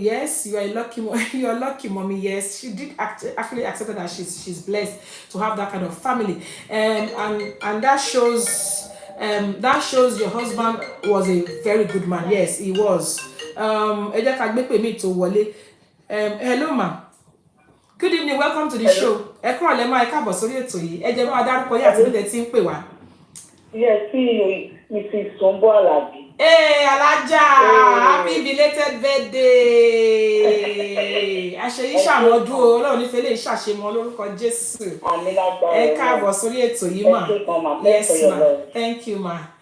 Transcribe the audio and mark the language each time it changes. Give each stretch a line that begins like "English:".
English: Yes, you are lucky. You are lucky, mommy. Yes, she did actually accept that she's blessed to have that kind of family. And that shows That shows your husband was a very good man. Yes, he was.
Yoruba: Ẹ jẹ́ ká gbé pè mí tó wọlé.
English: Hello ma. Good evening, welcome to the show.
Yoruba: Ẹ kúrò lẹ́ máa ẹ káàbọ̀ sórí ètò yìí. Ẹ jẹ́ bá wa dárúkọ yín àti bí tẹ́ ti ń pè wá.
English: Yes, see, Mrs. Sombo Alabi. Hey, Alaja, happy belated birthday.
Yoruba: Àṣeyí ṣàmọ́dún o, Ọlọ́run nífẹ̀ẹ́ lè ṣàṣemọ́ lórúkọ Jésù. Ẹ káàbọ̀ sórí ètò yìí mà.
English: Yes ma, thank you ma.